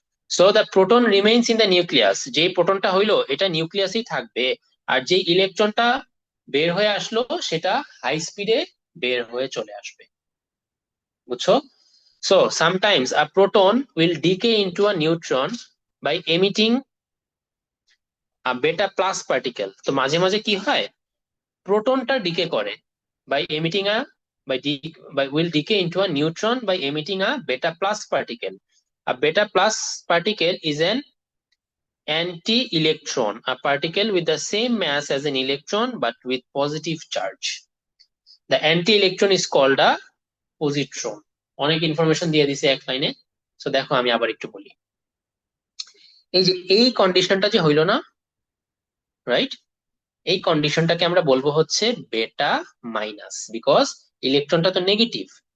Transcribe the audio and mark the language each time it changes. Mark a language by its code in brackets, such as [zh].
[en] so the proton remains in the nucleus, [bn] যেই প্রোটনটা হইলো এটা নিউক্লিয়াসেই থাকবে, আর যেই ইলেকট্রনটা বের হয়ে আসলো সেটা হাই স্পিডে বের হয়ে চলে আসবে। বুঝছো? [en] So sometimes a proton will decay into a neutron by emitting a beta plus particle. [bn] তো মাঝে মাঝে কি হয়, প্রোটনটা ডিকে করে [en] By emitting a by will decay into a neutron by emitting a beta plus particle. A beta plus particle is an anti-electron, a particle with the same mass as an electron but with positive charge. The anti-electron is called a positron. [bn] অনেক information দিয়ে দিছে এক লাইনে। তো দেখো আমি আবার একটু বলি, এই যে এই কন্ডিশনটা যে হইলো না, রাইট, এই কন্ডিশনটাকে আমরা বলবো হচ্ছে বেটা মাইনাস, বিকজ ইলেকট্রনটা তো নেগেটিভ।